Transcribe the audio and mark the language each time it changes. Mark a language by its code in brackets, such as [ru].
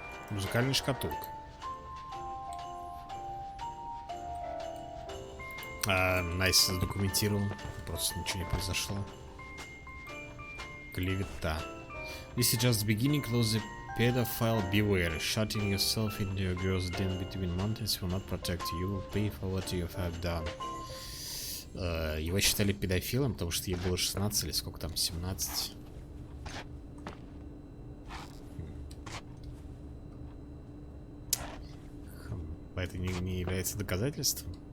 [ru] Музыкальная шкатулка. Найс задокументировал. Просто ничего не произошло. Клевета. [en] This is just the beginning. Close the pedophile. Beware. Shutting yourself into a girl's den between mountains will not protect you. You will pay for what you have done. [ru] Его считали педофилом, потому что ей было 16 или сколько там, 17. Это не является доказательством?